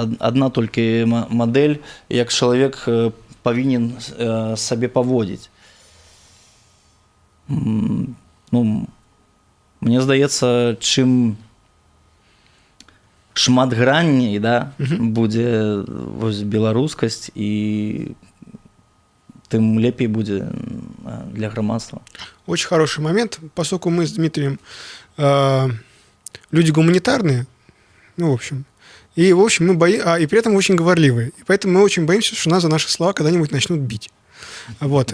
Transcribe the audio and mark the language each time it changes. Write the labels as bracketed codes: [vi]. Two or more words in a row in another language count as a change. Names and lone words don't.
[be] Адна толькі мадэль, як чалавек павінен сабе паводзіць. Ну, мне здаецца, чым шматгранней, да, будзе вось беларускасць, і тым лепей будет для громадства. [ru] Очень хороший момент, поскольку мы с Дмитрием люди гуманитарные, ну, в общем, и мы и при этом очень говорливые. И поэтому мы очень боимся, что нас за наши слова когда-нибудь начнут бить. Вот.